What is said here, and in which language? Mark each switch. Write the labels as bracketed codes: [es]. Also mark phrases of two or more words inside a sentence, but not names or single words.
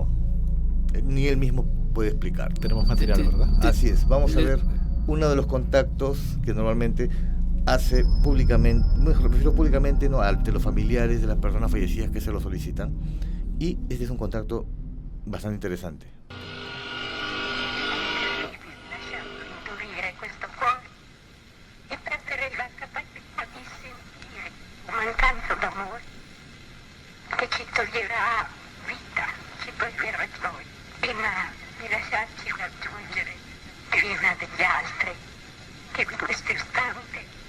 [es] Ni él mismo puede explicar. Tenemos material, ¿verdad? Así es. Vamos a ver uno de los contactos que normalmente hace públicamente, me refiero públicamente, no, ante los familiares de las personas fallecidas que se lo solicitan, y este es un contacto bastante interesante. [it] Indurire questo cuore e prendere la capacità di sentire mancanza d'amore che ci toglierà vita, ci toglierà gioia, prima di lasciarci raggiungere prima degli altri, che in questo istante